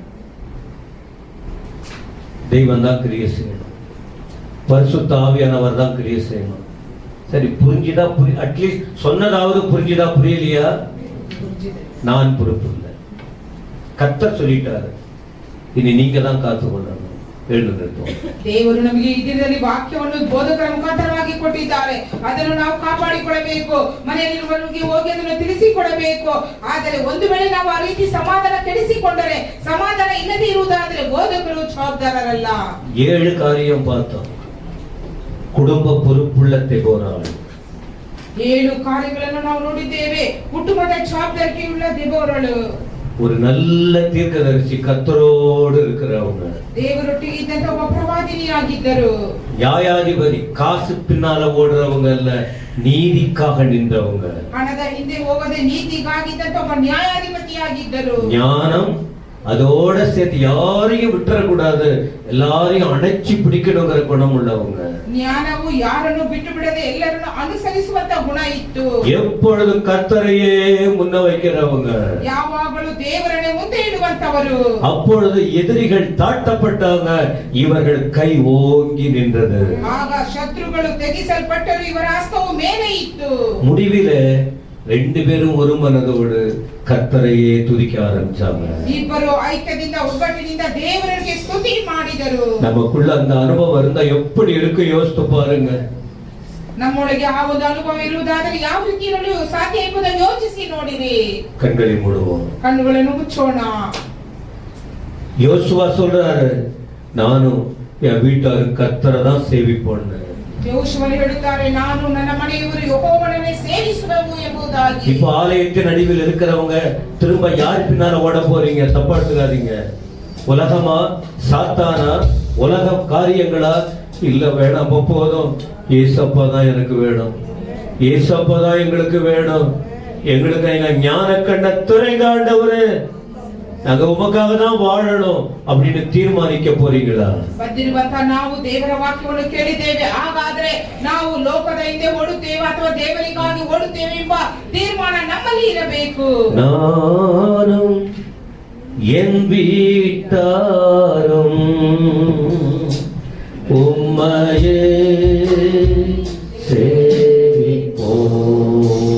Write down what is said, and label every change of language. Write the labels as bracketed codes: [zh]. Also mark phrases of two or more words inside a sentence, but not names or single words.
[ta] தெய்வம் தான் கிரியை செய்யணும், பரிசுத்த ஆவியானவர் தான் கிரியை செய்யணும். சரி, புரிஞ்சுதா? அட்லீஸ்ட் சொன்னதாவது புரிஞ்சுதா? புரியலையா? நான் பொறுப்பு இல்லை, கர்த்தர் சொல்லிட்டாரு. இனி நீங்க தான் காத்துக்கொள்ளணும். [kn] ದೇವರು ನಮಗೆ ಈ ದಿನದಲ್ಲಿ ವಾಕ್ಯವನ್ನು ಬೋಧಕರ ಮುಖಾಂತರವಾಗಿ ಕೊಟ್ಟಿದ್ದಾರೆ. ಅದನ್ನು ನಾವು ಕಾಪಾಡಿಕೊಳ್ಳಬೇಕು, ಮನೆಯಲ್ಲಿರುವವರಿಗೆ ಹೋಗಿ ಅದನ್ನು ತಿಳಿಸಿಕೊಡಬೇಕು. ಆದರೆ ಒಂದು ವೇಳೆ ನಾವು ಆ ರೀತಿ ಸಮಾಧಾನ ಕೆಡಿಸಿಕೊಂಡರೆ, ಸಮಾಧಾನ ಇಲ್ಲದೆ ಇರುವುದಾದರೆ ಬೋಧಕರು ಜವಾಬ್ದಾರರಲ್ಲ. [ta] 7 காரியம் பார்த்தோம். ಕುಟುಂಬ பொறுப்புள்ள தெபோராள். [kn] 7 ಕಾರ್ಯಗಳನ್ನು ನಾವು ನೋಡಿದ್ದೇವೆ. ಕುಟುಂಬದ ಜವಾಬ್ದಾರಿಯುಳ್ಳ ದೆಬೋರಳು. [ta] ஒரு நல்ல தீர்க்கதரிசி, கர்த்தரோடு இருக்கிறவங்க, [kn] ದೇವರೊಟ್ಟಿಗೆ ಇದ್ದಂತ ಒಬ್ಬ ಪ್ರವಾದಿನಿಯಾಗಿದ್ದರು. ನ್ಯಾಯಾಧಿಪತಿ, ಕಾಸು [ta] பின்னால ஓடுறவங்க அல்ல, நீதிக்காக நின்றவங்க. [kn] ಹಣದ ಹಿಂದೆ ಹೋಗದೆ ನೀತಿಗಾಗಿದ್ದಂತ ಒಬ್ಬ ನ್ಯಾಯಾಧಿಪತಿಯಾಗಿದ್ದರು. [ta] ஞானம் அதோட சேர்த்து யாரையும் விட்டுறக்கூடாது, எல்லாரையும் அணைச்சி பிடிக்கணுங்கிற குணம் உள்ளவங்க. [kn] ಜ್ಞಾನವು ಯಾರನ್ನು ಬಿಟ್ಟು ಬಿಡದೆ ಎಲ್ಲರನ್ನು ಅನುಸರಿಸುವಂತ ಗುಣ ಇತ್ತು. [ta] எப்பொழுதும் கர்த்தரையே முன்ன வைக்கிறவங்க, [kn] ಯಾವಾಗಲೂ ದೇವರನ್ನೇ ಮುಂದೆ ಇಡುವಂತವರು. [ta] அப்பொழுது எதிரிகள் தாட்டப்பட்டாங்க, இவர்கள் கை ஓங்கி நின்றது. [kn] ಆಗ ಶತ್ರುಗಳು ತೆಗೆಸಲ್ಪಟ್ಟರು, ಇವರ ಹಸ್ತವು ಮೇಲೆ ಇತ್ತು. [ta] முடிவிலே 2 பேரும் ஒரு மனதோடு கர்த்தரையே துதிக்க ஆரம்பிச்சாங்க. [kn] ಇಬ್ಬರು ಐಕ್ಯದಿಂದ ಒಗ್ಗಟ್ಟಿನಿಂದ ದೇವರಿಗೆ ಸ್ತುತಿ ಮಾಡಿದರು. [ta] நமக்குள்ள அந்த அனுபவம் இருந்தா எப்படி இருக்கு யோசித்து பாருங்க. [kn] ನಮ್ಮೊಳಗೆ ಆ ಒಂದು ಅನುಭವ ಇರುವುದಾದರೆ ಯಾವ ರೀತಿ ಇರಲು ಸಾಧ್ಯ ಎಂಬುದನ್ನು ಯೋಚಿಸಿ ನೋಡಿರಿ. [ta] கண்களை மூடுவோம், [kn] ಕಣ್ಣುಗಳನ್ನು ಮುಚ್ಚೋಣ. [ta] யோசுவா சொல்றாரு, நானும் என் வீட்டாரும் கர்த்தரை தான் சேவிப்போன்னு. [kn] ಯೋಶುವನು ಹೇಳುತ್ತಾರೆ, ನಾನು ನನ್ನ ಮನೆಯವರು ಯೆಹೋವನನ್ನೇ ಸೇವಿಸುವೆವು ಎಂಬುದಾಗಿ. [ta] இப்போ ஆலயத்தின் நடுவில் இருக்கிறவங்க திரும்ப யார் பின்னால ஓட போறீங்க? தப்பா எடுத்துக்காதீங்க. உலகமா, சாத்தானா, உலக காரியங்களா? இல்ல, வேணாம், போதும், ஏசப்பா தான் எனக்கு வேணும், ஏசப்பா தான் எங்களுக்கு வேணும், எங்களுக்கு எங்க ஞான கண்ண துறைங்க ஆண்டவரே, நாங்க உமக்காக தான் வாழணும் அப்படின்னு தீர்மானிக்க போறீங்களா? [kn] ಬಂದಿರುವಂತ ನಾವು ದೇವರ ವಾಕ್ಯವನ್ನು ಕೇಳಿದ್ದೇವೆ, ಹಾಗಾದ್ರೆ ನಾವು ಲೋಕದ ಹಿಂದೆ ಓಡುತ್ತೇವೆ ಅಥವಾ ದೇವರಿಗಾಗಿ ಓಡುತ್ತೇವೆ ಎಂಬ ತೀರ್ಮಾನ ನಮ್ಮಲ್ಲಿ ಇರಬೇಕು. [ta] நானும் என் வீட்டாரும் உம்மையே சேவிப்போம்,